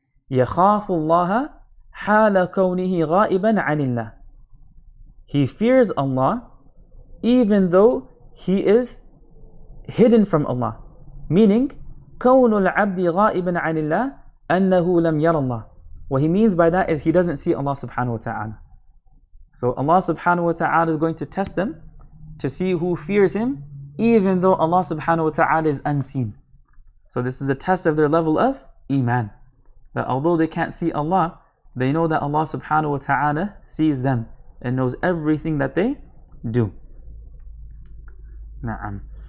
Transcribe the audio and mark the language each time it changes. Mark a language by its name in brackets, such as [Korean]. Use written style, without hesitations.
[English] يَخَافُ اللَّهَ حَالَ كَوْنِهِ غَائِبًا عَنِ اللَّهِ, he fears Allah even though he is hidden from Allah. [Arabic] Meaning كَوْنُ الْعَبْدِ غَائِبًا عَنِ اللَّهِ أَنَّهُ لَمْ يَرَ اللَّهِ. [English] What he means by that is he doesn't see Allah subhanahu wa ta'ala. So Allah subhanahu wa ta'ala is going to test them to see who fears Him even though Allah subhanahu wa ta'ala is unseen. So this is a test of their level of iman, that although they can't see Allah, they know that Allah subhanahu wa ta'ala sees them and knows everything that they do. Na'am.